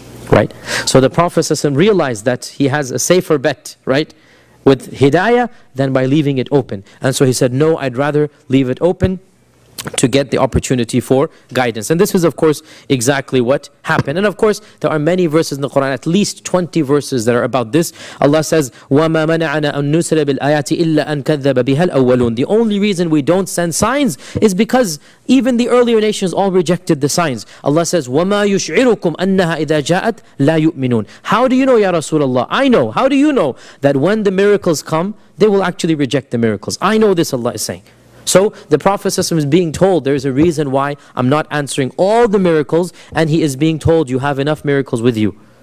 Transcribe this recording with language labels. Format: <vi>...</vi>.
<en>Right, so the Prophet ﷺ realized that he has a safer bet, right, with hidayah than by leaving it open. And so he said, no, I'd rather leave it open to get the opportunity for guidance. And this is of course exactly what happened. And of course there are many verses in the Quran, at least 20 verses that are about this. Allah says,</en> <ar>وَمَا مَنَعَنَا أَن نُسْرَ بِالْآيَاتِ إِلَّا أَن كَذَّبَ بِهَا الْأَوَّلُونَ.</ar> <en>The only reason we don't send signs is because even the earlier nations all rejected the signs. Allah says,</en> <ar>وَمَا يُشْعِرُكُمْ أَنَّهَا إِذَا جَاءَتْ لَا يُؤْمِنُونَ.</ar> <en>How do you know, Ya Rasulullah? I know. How do you know that when the miracles come, they will actually reject the miracles? I know this, Allah is saying. So the Prophet ﷺ is being told, there is a reason why I'm not answering all the miracles, and he is being told, you have enough miracles with you.</en>